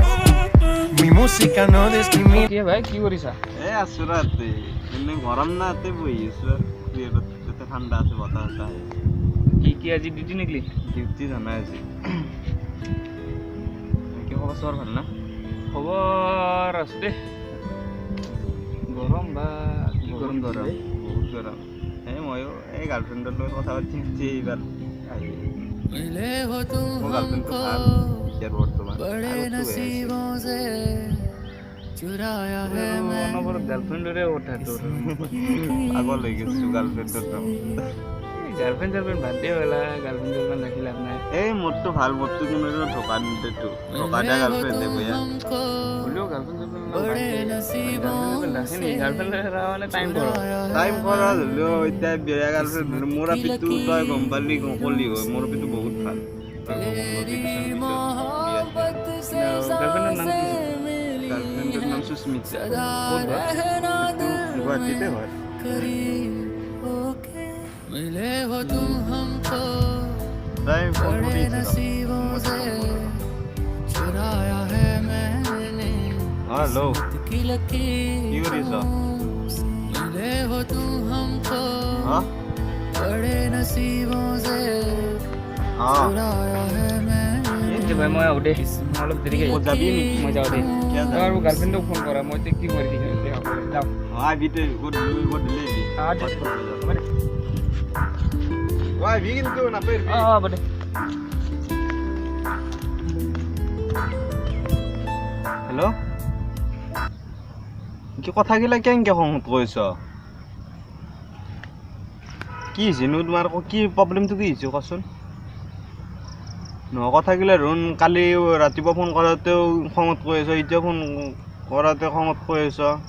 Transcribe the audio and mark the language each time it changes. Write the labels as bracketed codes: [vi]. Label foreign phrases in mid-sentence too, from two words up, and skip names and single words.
[es] Mi música no discrimina. [as] কি ভাই কি কৰিছা আছো ৰাতি এনে গৰম না তাতে বহি আছো তাতে ঠাণ্ডা আছে বতাহ কি আজি ডিউটি নিকলি ডিউটি জানাই আজি কি খবৰ চবৰ ভাল না খবৰ আছে দে গৰম বা কি গৰম গৰম বহুত গৰম ময়ো এই গাৰ্লফ্ৰেণ্ডৰ লগত কথা পাতি এইবাৰ আহি [hi] मिले हो तुम [as] মোৰ গাৰ্লফ্ৰেণ্ডটো ভাল এতিয়াৰ বৰ্তমান [hi] बड़े नसीबों से चुराया है [as] অনবৰত গাৰ্লফ্ৰেণ্ডৰে কথা তোৰ পাগল হৈ গৈছো গাৰ্লফ্ৰেণ্ডৰ গাৰ্লফ্ৰেণ্ড বাদ দে হ'লা গাৰ্লফ্ৰেণ্ড ৰাখি লাভ নাই এই মোৰটো ভাল মোৰটো কোনো ঢকা নিদেতো ঢকা দিয়া গাৰ্লফ্ৰেণ্ডে বয়া হ'লেও গাৰ্লফ্ৰেণ্ড মানে টাইম কৰা হ'লেও এতিয়া বেয়া গাৰ্লফ্ৰেণ্ড মোৰ আপিটো তই গম পালি কলি হয় মোৰ আপিটো বহুত ভাল গাৰ্লফ্ৰেণ্ডৰ নাম কি গাৰ্লফ্ৰেণ্ডৰ নাম সুস্মিতা গুৱাহাটীতে হয় [hi] मिले हो तुम हमको [as] তাই ফোন [hi] बड़े नसीबों से चुराया है मैंने [as] হেল্ল' [hi] की लकीर [as] কি কৰিছ [hi] मिले हो तुम हमको [as] হা [hi] बड़े नसीबों से चुराया है मैंने [as] ভাই মই আহোঁ দে মই অলপ দেৰিকে ক'ত যাবি নেকি? মই যাওঁ দে কিয় তই আৰু গাৰ্লফ্ৰেণ্ডক ফোন কৰা মই এতিয়া কি কৰি দিম যাওঁ আবিতে গধূলি আবি কিন্তু নাপাৰিবি হ'ব দে হেল্ল' কি কথাগিলা কেনেকৈ খঙত কৈছ কি হৈছেনো তোমাৰ কি প্ৰব্লেমটো কি হৈছে কচোন নহয় কথাগিলা ৰোন কালি ৰাতিপুৱা ফোন কৰাতেও খঙত কৈ আছ এতিয়া ফোন কৰাতে খঙত কৈ আছ